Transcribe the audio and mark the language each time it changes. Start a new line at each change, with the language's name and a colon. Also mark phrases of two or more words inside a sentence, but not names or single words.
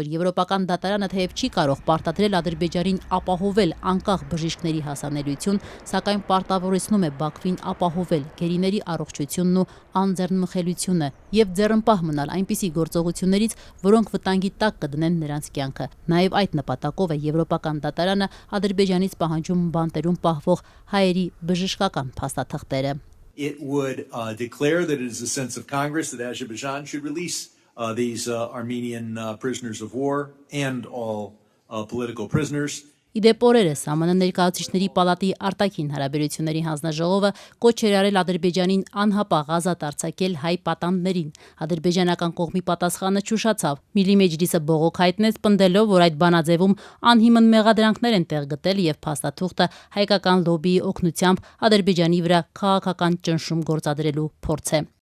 Armenian: որ եվրոպական դատարանը թեև չի կարող պարտադրել Ադրբեջանին ապահովել անկախ բժիշկների հասանելիություն, սակայն պարտավորեցնում է Բաքվին ապահովել գերիների առողջությունն ու անձեռնմխելիությունը եւ ձեռնպահ մնալ այնպիսի գործողություններից, որոնք վտանգի տակ կդնեն նրանց կյանքը։ Նաև այդ նպատակով է Եվրոպական դատարանը Ադրբեջանից պահանջում բանտերում պահվող հայերի բժշկական փաստաթղթերը։
English: It would declare that it is the sense of Congress that Azerbaijan should release these Armenian prisoners of war and all political prisoners.
Armenian: Իդեպ օրերս ԱՄՆ ներկայացուցիչների պալատի արտաքին հարաբերությունների հանձնաժողովը կոչ էր արել Ադրբեջանին անհապաղ ազատ արձակել հայ պատանդներին։ Ադրբեջանական կողմի պատասխանը չուշացավ։ Միլի մեջլիսը բողոք հայտնեց, պնդելով, որ այդ բանաձևում անհիմն մեղադրանքներ են տեղ գտել եւ փաստաթուղթը հայկական լոբիի օգնությամբ Ադրբեջանի վրա քաղաքական ճնշում գործադրելու փորձ է։